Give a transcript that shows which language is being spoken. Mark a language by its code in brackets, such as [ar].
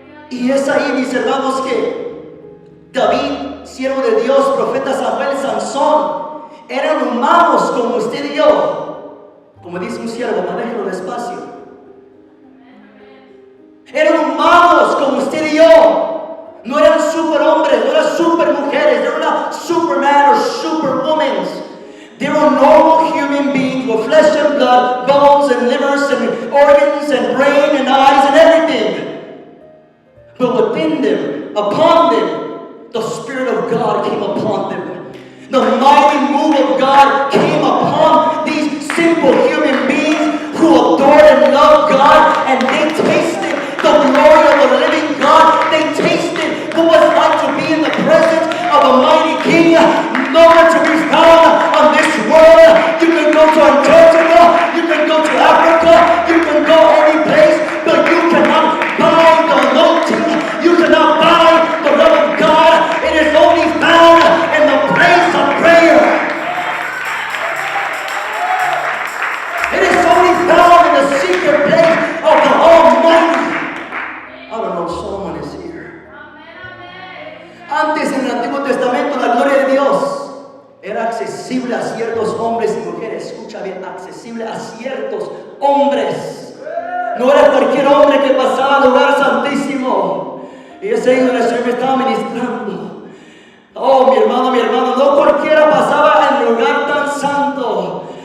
[es] Y es ahí, mis hermanos, que David, siervo de Dios, profeta Samuel, Sansón, eran humanos como usted y yo. Como dice un siervo, manéjalo despacio. Eran humanos como usted y yo. No eran superhombres, no eran supermujeres. [en] They were not superman or superwomen. They were normal human beings with flesh and blood, bones and livers and organs and brain and eyes and everything. But within them, upon them, the Spirit of God came upon them. The mighty move of God came upon these simple human beings who adored and loved God, and they tasted the glory of the living God. They tasted what was like to be in the presence of a mighty King, nowhere to be found on this world. You can go to Antarctica, you can go to Africa, you can go any place, but you cannot buy the anointing. You cannot buy the love of God. It is only found in the place of prayer. It is only found in the secret place of the Almighty. I don't know if someone is here. [es] Antes en el Antiguo Testamento la gloria de Dios era accesible a ciertos hombres y mujeres. Escucha bien, accesible a ciertos hombres. No era cualquier hombre que pasaba al lugar santísimo. Y ese hijo del Señor me estaba ministrando. Oh, mi hermano, no cualquiera pasaba en el lugar tan santo.